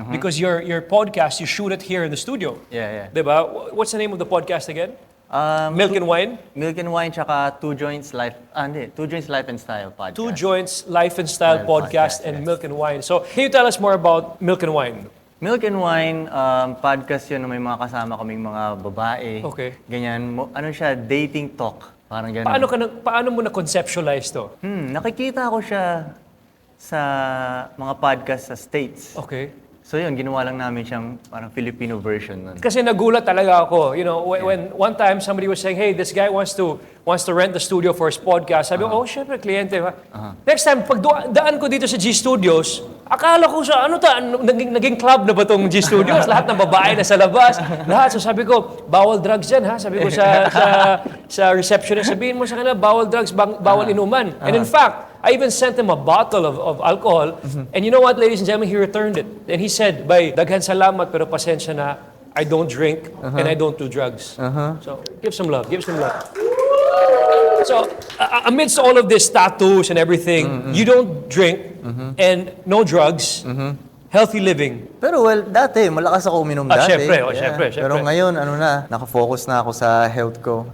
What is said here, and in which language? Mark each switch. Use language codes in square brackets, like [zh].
[en] Because your podcast, you shoot it here in the studio. Yeah. [tl] Diba? [en] What's the name of the podcast again? Milk and Wine? Milk and Wine, tsaka Two Joints Life and Style podcast. Two Joints Life and Style podcast and yes. Milk and Wine. So, can you tell us more about Milk and Wine? [tl] Milk and Wine, podcast yun na may mga kasama kaming mga babae. [en] Okay. [tl] Ganyan. Ano siya, dating talk. Parang ganun. Paano mo na-conceptualize to? Nakikita ko siya sa mga podcast sa States. [en] Okay. [tl] So yun, ginawa lang namin siyang parang Filipino version nun. Kasi nagulat talaga ako. [en] You know, when one time somebody was saying, hey, this guy wants to rent the studio for his podcast. [tl] Sabi ko, oh, syempre, kliyente. [en] Next time, [tl] pag daan ko dito sa G Studios, akala ko sa, naging club na ba tong G Studios? Lahat ng babae na sa labas. Lahat. So sabi ko, bawal drugs dyan, ha? Sabi ko sa receptionist, sabihin mo sa kanila, bawal drugs, bawal inuman. [en] And in fact, I even sent him a bottle of alcohol. And you know what, ladies and gentlemen, he returned it. And he said, [ceb] "Bay, daghan salamat pero pasensya na, [en] I don't drink and I don't do drugs." So, give some love. So, amidst all of this tattoos and everything, you don't drink and no drugs, healthy living. [tl] Pero well, dati, malakas ako uminom dati. Syempre. Pero ngayon, nakafocus na ako sa health ko.